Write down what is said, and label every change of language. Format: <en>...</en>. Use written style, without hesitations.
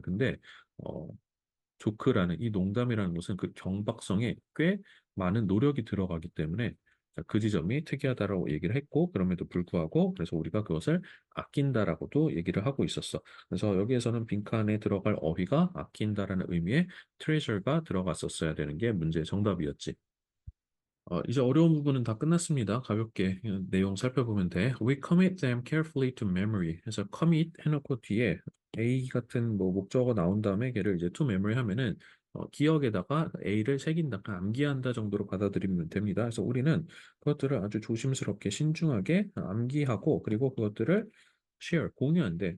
<ko>근데 어, 조크라는 이 농담이라는 것은 그 경박성에 꽤 많은 노력이 들어가기 때문에 그 지점이 특이하다라고 얘기를 했고 그럼에도 불구하고 그래서 우리가 그것을 아낀다라고도 얘기를 하고 있었어. 그래서 여기에서는 빈칸에 들어갈 어휘가 아낀다라는 의미의 treasure가 들어갔었어야 되는 게 문제의 정답이었지. 이제 어려운 부분은 다 끝났습니다. 가볍게 내용 살펴보면 돼.</ko> <en>We commit them carefully to memory.</en> <ko>그래서 commit 해놓고 뒤에 A 같은 뭐 목적어가 나온 다음에 걔를 이제 to memory 하면은 기억에다가 A를 새긴다, 암기한다 정도로 받아들이면 됩니다. 그래서 우리는 그것들을 아주 조심스럽게 신중하게 암기하고 그리고 그것들을 share, 공유한대.</ko>